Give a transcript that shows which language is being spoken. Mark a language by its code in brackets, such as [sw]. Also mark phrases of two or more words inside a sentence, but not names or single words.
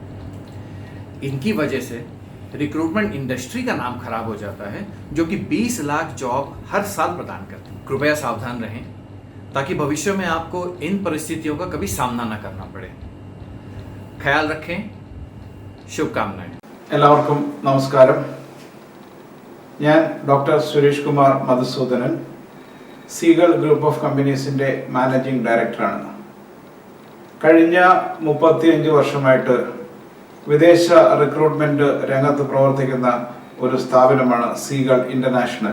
[hi] इनकी वजह से रिक्रूटमेंट इंडस्ट्री का नाम खराब हो जाता है, जो कि 20 लाख जॉब हर साल प्रदान करती है। कृपया सावधान रहें ताकि भविष्य में आपको इन परिस्थितियों का कभी सामना न करना पड़े। ख्याल रखें। शुभकामनाएं। [ml] എല്ലാവർക്കും നമസ്കാരം. ഞാൻ ഡോക്ടർ സുരേഷ് കുമാർ മധുസൂദനൻ, സീഗൾ ഗ്രൂപ്പ് ഓഫ് കമ്പനീസിൻ്റെ മാനേജിംഗ് ഡയറക്ടറാണ്. കഴിഞ്ഞ 35 വർഷമായിട്ട് വിദേശ റിക്രൂട്ട്മെൻറ്റ് രംഗത്ത് പ്രവർത്തിക്കുന്ന ഒരു സ്ഥാപനമാണ് സീഗൾ ഇൻ്റർനാഷണൽ.